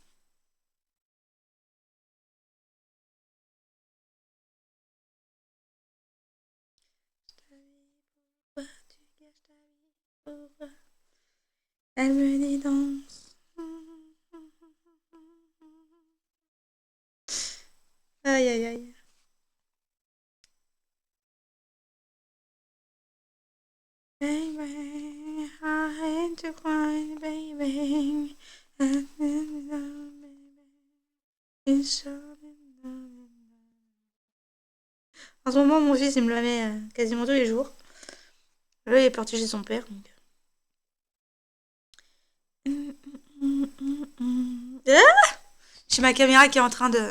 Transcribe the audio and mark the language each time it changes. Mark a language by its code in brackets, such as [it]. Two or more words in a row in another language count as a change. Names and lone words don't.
[fr] Elle me dit danse. Aïe aïe aïe. [en] Baby, I hate to cry, baby. [fr] En ce moment, mon fils, il me la met quasiment tous les jours. Là, il est parti chez son père. Donc... Ah, j'ai ma caméra qui est en train de...